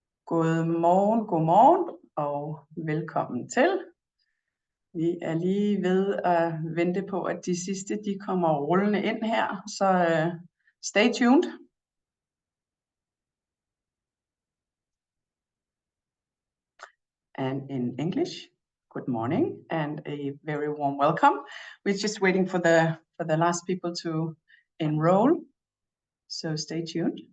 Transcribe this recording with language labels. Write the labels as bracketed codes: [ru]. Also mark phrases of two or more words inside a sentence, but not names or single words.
[da] Godmorgen og velkommen til. Vi er lige ved at vente på, at de sidste de kommer rullende ind her, så [en] stay tuned. And in English, good morning and a very warm welcome. We're just waiting for the last people to enroll, so stay tuned.